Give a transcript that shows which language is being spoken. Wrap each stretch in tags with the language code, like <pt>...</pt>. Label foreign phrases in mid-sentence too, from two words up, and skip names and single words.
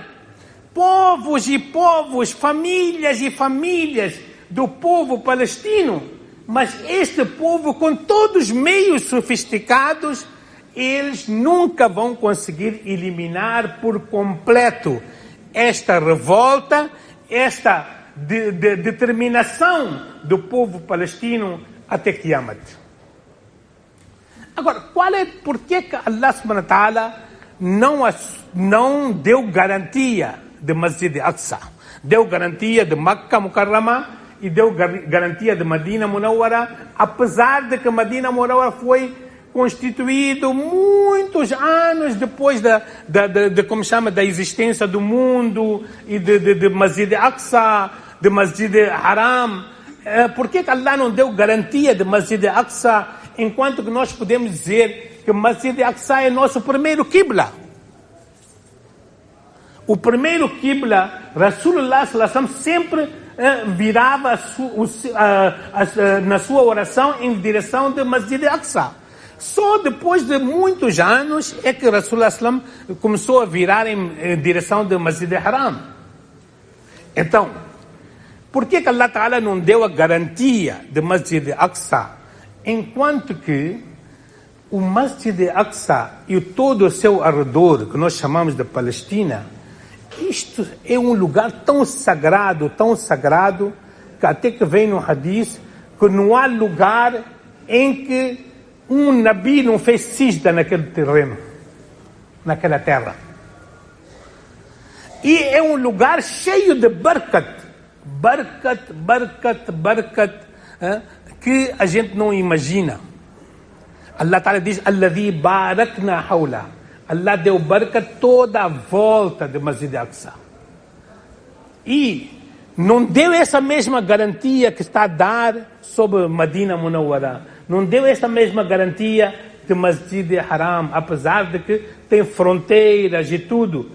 <pt>povos e povos, famílias e famílias do povo palestino, mas este povo, com todos os meios sofisticados, eles nunca vão conseguir eliminar por completo esta revolta, esta determinação do povo palestino até Qiyamat. Agora, por que Allah</pt> <ar>سبحانه وتعالى</ar> <pt>não deu garantia de Masjid Aqsa? Deu garantia de Makkah Mukarrama e deu garantia de Medina Munawwara, apesar de que Medina Munawwara foi constituído muitos anos depois da existência do mundo e de Masjid Aqsa, de Masjid Haram. Por que Allah não deu garantia de Masjid Aqsa, enquanto que nós podemos dizer que Masjid Aqsa é nosso primeiro Qibla? O primeiro Qibla, Rasulullah</pt> <ar>صلى الله عليه وسلم</ar> <pt>sempre virava na sua oração em direção de Masjid Aqsa. Só depois de muitos anos é que Rasulullah</pt> <ar>صلى الله عليه وسلم</ar> <pt>começou a virar em direção de Masjid Haram. Então, por que Allah Ta'ala não deu a garantia de Masjid Aqsa, enquanto que o Masjid Aqsa e todo o seu arredor, que nós chamamos de Palestina, isto é um lugar tão sagrado, que até que vem no Hadith que não há lugar em que um Nabi não fez sijda naquele terreno, naquela terra. E é um lugar cheio de barakat, que a gente não imagina.</pt> <ar>Allah Ta'ala diz: الذي باركنا حول.</ar> <pt>Allah deu barakat toda a volta de Masjid Aqsa. E não deu essa mesma garantia que está a dar sobre Medina Munawwara. Não deu essa mesma garantia de Masjid Haram, apesar de que tem fronteiras e tudo.</pt>